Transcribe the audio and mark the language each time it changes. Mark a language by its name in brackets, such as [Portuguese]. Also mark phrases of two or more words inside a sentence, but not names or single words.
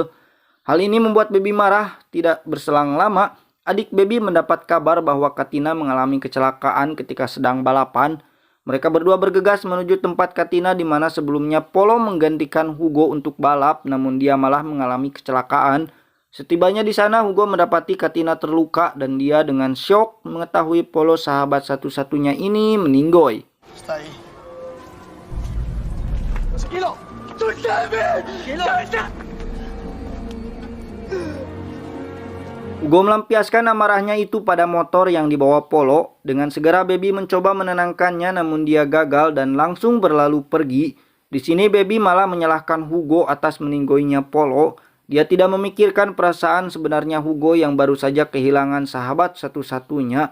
[Indonesian] Hal ini membuat Baby marah. Tidak berselang lama, adik Baby mendapat kabar bahwa Katina mengalami kecelakaan ketika sedang balapan. Mereka berdua bergegas menuju tempat Katina di mana sebelumnya Polo menggantikan Hugo untuk balap, namun dia malah mengalami kecelakaan. Setibanya di sana, Hugo mendapati Katina terluka dan dia dengan syok mengetahui Polo sahabat satu-satunya ini meninggoy. [Spanish] Está ahí. ¡Tranquilo! ¡Suéltame! ¡Cabeza! [Indonesian] Hugo melampiaskan amarahnya itu pada motor yang dibawa Polo. Dengan segera Baby mencoba menenangkannya, namun dia gagal dan langsung berlalu pergi. Di sini Baby malah menyalahkan Hugo atas meninggoinya Polo. Dia tidak memikirkan perasaan sebenarnya Hugo yang baru saja kehilangan sahabat satu-satunya.